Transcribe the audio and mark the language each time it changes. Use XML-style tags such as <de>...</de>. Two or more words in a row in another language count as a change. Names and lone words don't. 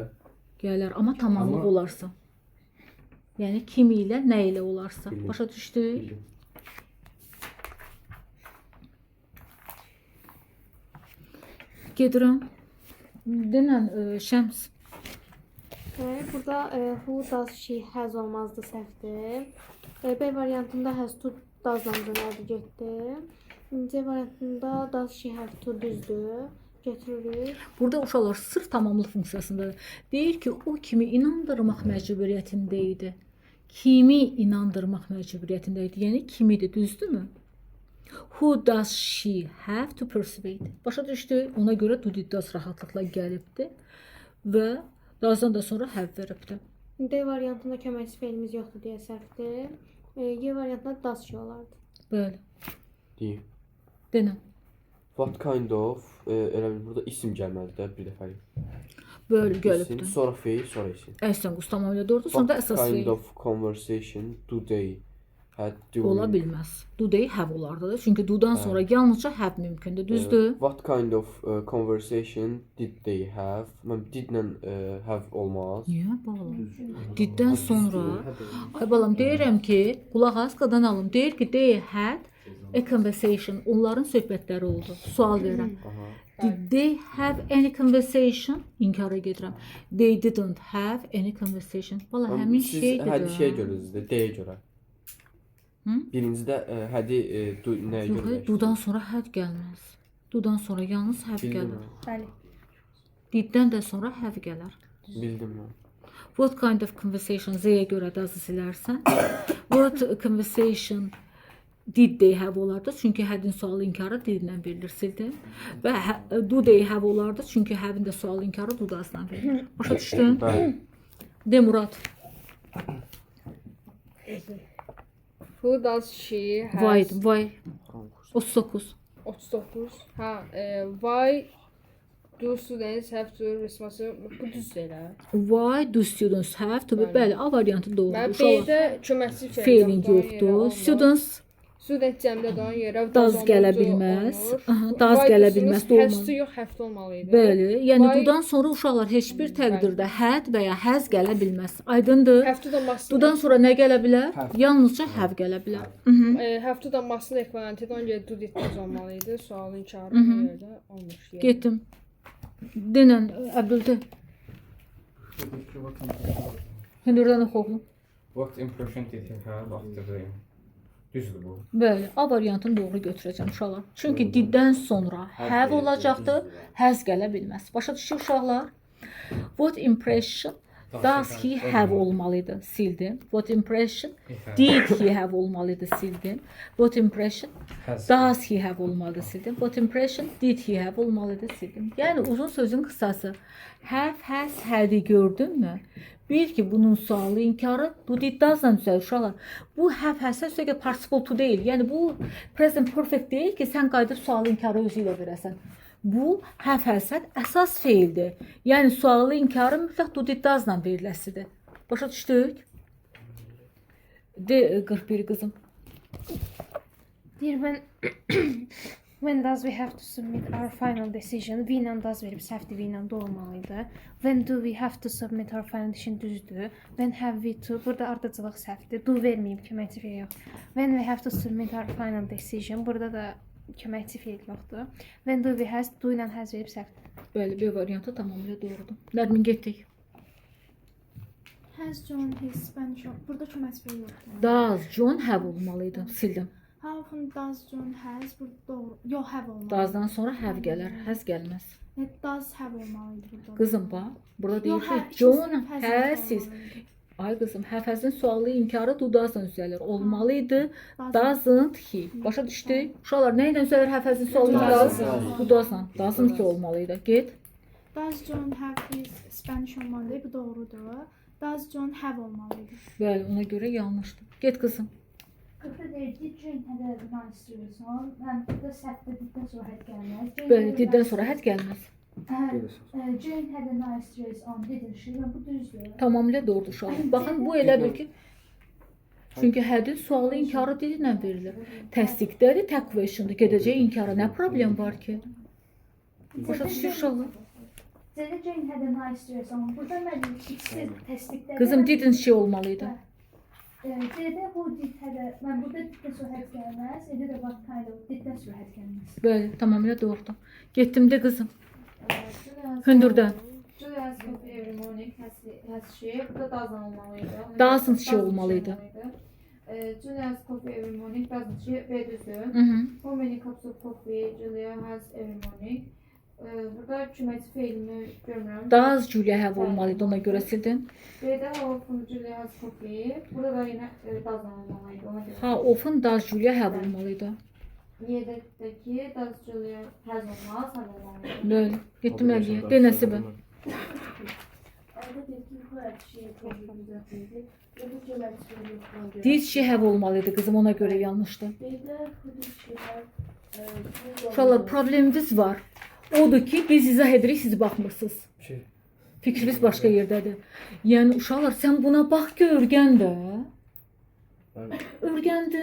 <az>Gələr, amma tamamlıq olarsa. Yəni kim ilə, nə ilə olarsa. Başa düşdük? gedirəm. Denən Şəms.</az> <en>Burada who does she has</en> <az>olmazdı səhvdir. B variantında</az> <en>has to</en> <az>does'dan dönərdi getdi. C variantında</az> <en>does she have to düzdür.</en> <az>Götürürük. Burada uşaqlar sırf tamamlıq funksiyasında deyir ki, o kimi inandırmaq məcburiyyətində idi. Kimi inandırmaq məcburiyyətində idi. Yəni kimidir, düzdürmü?</az> <en>Who does she have to persuade?</en> <az>Başa düşdü. Ona görə</az> <en>do did does</en> <az>rahatlıqla gəlibdi və does'dan da sonra have veribdi. D variantında köməkçi feilimiz yoxdur deyə səhvdir. Y variantında does she olardı. Bəli. Deyim. Denən.</az> <en>What kind of</en> <az>elə bil burada isim gəlməlidir də bir dəfəlik. Böyle İsim, gəlibdi. sonra feil, sonra isim. Əslən qus tamamilə doğrudur. Sonra da əsas</az> <en>What kind</en> <az>feil.</az> <en>of conversation do they had during</en> <az>Ola bilməz.</az> <en>Do they have</en> <az>olardı da. Çünki do-dan sonra yalnızca have mümkündür. Düzdür?</az> <en>What kind of conversation did they have?</en> <az>Mən didlə have olmaz. Niyə bağlı? Diddən sonra ay balam deyirəm ki, qulaq as qadan alım. Deyir ki,</az> <en>they had a conversation.</en> <az>Onların söhbətləri oldu. Sual verirəm.</az> <en>Did they have any conversation?</en> <az>İnkara gedirəm.</az> <en>They didn't have any conversation.</en> <az>Valla həmin Siz şeydir. hədi şey görürsünüz, D-yə görə. Hı? Birincidə hədi nəyə Yox, görə? dudan sonra had gəlməz. Dudan sonra yalnız have Bildim gəlir. mən. Bəli. Diddən də sonra have gələr. Bildim mən.</az> <en>What kind of conversation</en> <az>Z-yə görə də azı silərsən.</az> <en>What conversation did they have olardı?</en> <az>Çünki had-in sual inkarı didlə verilir, sildin. Və</az> <en>do they have</en> <az>olardı? Çünki have-in də sual inkarı do-dan verilir. Başa düşdün? Bəli. De Murad.</az> <en>Who does she has?</en> <az>Vay. 39. 39.</az> <en>Why do students have to responsible?</en> <az>Bu düzdür elə.</az> <en>Why do students have to be?</en> <az>Bəli, A variantı doğrudur. Mən Uşaqlar B-də köməkçi feilin yoxdur. Students Student cəmdə də ona yerə Does gələ bilməz. Aha, does gələ bilməz, Has olmaz. to yox,</az> <en>have to olmalıydı.</en> <az>Bəli, yəni Why- dudan sonra uşaqlar heç bir təqdirdə had və ya has gələ bilməz. Aydındır?</az> <en>Have to</en> <az>da maslı. Dudan sonra nə gələ bilər? Yalnızca have gələ bilər.</az> <en>Have to</en> <az>da maslı ekvivalentidir. Ona görə</az> <en>do did does</en> <az>olmalıydı. Sualın çarpı yerdə olmuş. Yəni. Getdim. Denən Əbdüldə. Hündürdən oxu oğlum.</az> <en>What impression did he have after the...</en> <az>Düzdür bu. Bəli, A variantını doğru götürəcəm uşaqlar. Çünki diddən sonra have olacaqdır, has gələ bilməz. Başa düşdük uşaqlar?</az> <en>What impression does he have</en> <az>olmalıydı, sildim.</az> <en>What impression did he have</en> <az>olmalıydı, sildim.</az> <en>What impression does he have</en> <az>olmalıydı, sildim.</az> <en>What impression did he have</en> <az>olmalıydı, sildim. Yəni uzun sözün qısası</az> <en>have, has, had-i gördünmü?</en> <az>Bil ki, bunun sualı inkarı</az> <en>do did does'dan</en> <az>düzəlir uşaqlar. Bu</az> <en>have, has,</en> <az>söhbət</az> <en>participle to</en> <az>deyil. Yəni bu</az> <en>present perfect</en> <az>deyil ki, sən qayıdıb sualı inkarı özü ilə verəsən. Bu</az> <en>have, has, had</en> <az>əsas feildir. Yəni sualı inkarı mütləq</az> <en>do did does'dan</en> <az>veriləsidir. Başa düşdük? De 41 qızım. Deyir,</az> <en>when does we have to submit our final decision?</en> <az>We ilə does verib səhvdir, we ilə olmalıydı.</az> <en>When do we have to submit our final decision düzdür. When have we to?</en> <az>Burada ardıcılıq səhvdir. Do verməyib, köməkçi feil yox.</az> <en>When we have to submit our final decision.</en> <az>Burada da köməkçi feil yoxdur.</az> <en>When do we has?</en> <az>Do ilə has verib səhvdir. Bəli, B variantı tamamilə doğrudur. Nərmin getdik.</az> <en>Has John his Spanish?</en> <az>Burada köməkçi feil yoxdur.</az> <en>Does John have</en> <az>olmalıydı, sildim.</az> <en>How often does John has?</en> <az>Burada doğru. Yox, have olmalı. Does'dan sonra have gələr, has gəlməz.</az> <en>Does have</en> <az>olmalıydı burada. Qızım bax, burada deyir Yox, ki, ikisi John has</az> <en>has his.</en> <az>olmalıydı. Ay qızım, have-has'in sualı inkarı</az> <en>do does'dan</en> <az>düzəlir. Olmalıydı,</az> <en>doesn't he.</en> <az>Başa düşdük? Uşaqlar, nə ilə düzəlir have-has'in sualı inkarı?</az> <en>Do does'dan. Doesn't he</en> <az>olmalıydı. Get.</az> <en>Does John have his Spanish olmalıydı?</en> <az>Bu doğrudur.</az> <en>Does John have olmalıydı?</en> <az>Bəli, ona görə yanlışdır. Get qızım. Burada deyir,</az> <en>did Jane had a nice dress on?</en> <az>Mən burada səhvdə diddən sonra had gəlməz. Bəli, diddən sonra had gəlməz.</az> <en>Jane had a nice dress on, didn't she?</en> <az>Bu düzdür. Tamamilə doğrudur uşaqlar. Baxın, bu elə bil ki, çünki hadin sualı inkarı dillə verilir. Təsdiqdədir, tək question'dur. Gedəcək inkara nə problem var ki? Başa düşdük uşaqlar.</az> <en>Dedi Jane had a nice dress on.</en> <az>Burada mən ikisi təsdiqdə. Qızım,</az> <en>didn't she</en> <az>olmalıydı.</az> <en>Dedi who did had a,</en> <az>mən burada diddən sonra had gəlməz. Dedi də</az> <en>what kind of</en> <az>diddən sonra had gəlməz. Bəli, tamamilə doğrudur. Getdim də qızım. Hündürdə.</az> <en>Julia has coffee every morning. Has she?</en> <az>Bu da doesn't olmalıydı.</az> <en>Doesn't she olmalıydı. Julia has coffee every morning. Doesn't she?</en> <az>B düzdür.</az> <en>How many cups of coffee Julia has every morning?</en> <az>Burada küməsi feilini görmürəm.</az> <en>Does Julia have</en> <az>olmalıydı, ona görə sildin.</az> <en>B'də how often Julia has coffee.</en> <az>Burada da yine doesn't olmalıydı. Ona görə.</az> <en>How often does Julia have olmalıydı? Y'dəki does Julia has olmaz, have olmalıydı.</en> <az>Böyle. Getdim əliyə. De Nəsibə.</az> <en>Did she have</en> <az>olmalıydı kızım, ona görə yanlışdı. Uşaqlar, problemimiz var. Odur ki, biz izah edirik, siz baxmırsınız. Fikriniz başqa yerdədir. Yəni, uşaqlar, sən buna bax ki, örgən də. Örgəndi.</az>